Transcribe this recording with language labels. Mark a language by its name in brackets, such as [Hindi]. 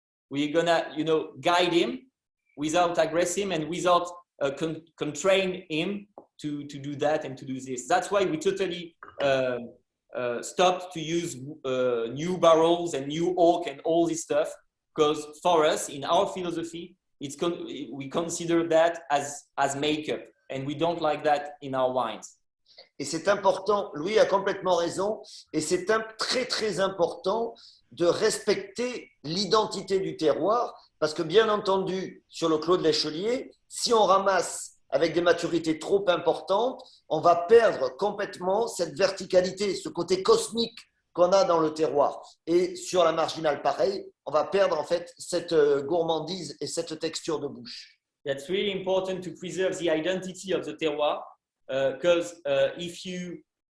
[English] We're gonna, guide him without aggressing and without constrain him to do that and to do this. That's why we totally stopped to use new barrels and new oak and all this stuff, because for us, in our philosophy, we consider that as makeup. and we don't like that in our wines. [French] Et c'est important, Louis a complètement raison, et c'est très très important de respecter l'identité du terroir, parce que bien entendu, sur le Clos de l'Échelier, si on ramasse avec des maturités trop importantes, on va perdre complètement cette verticalité, ce côté cosmique qu'on a dans le terroir. Et sur la marginale, pareil, on va perdre en fait cette gourmandise et cette texture de bouche. [English] That's really important to preserve the identity of the terroir, because if you